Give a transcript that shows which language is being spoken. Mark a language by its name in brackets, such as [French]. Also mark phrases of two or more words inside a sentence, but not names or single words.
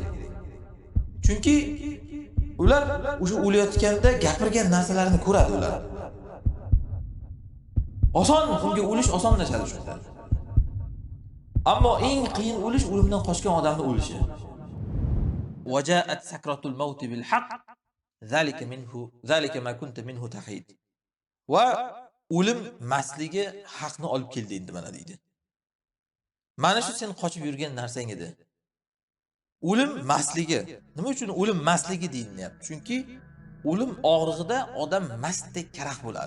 [Uzbek] Chunki ular o'sha o'layotganda gapirgan narsalarini ko'radi ular. Oson, unga o'lish osonlashadi shunda. Ammo eng qiyin o'lish o'limdan qochgan odamning o'lishi. [Arabic] وجاءت سكرة الموت بالحق، ذلك ما كنت منه تحيد. [Uzbek] Va o'lim masligi haqni olib keldi endi mana deydi. Mana shu sen qochib yurgan narsang edi. O'lim masligi. Nima uchun o'lim masligi deyilyapti? Chunki o'lim og'rig'ida odam mastdek karaxt bo'ladi.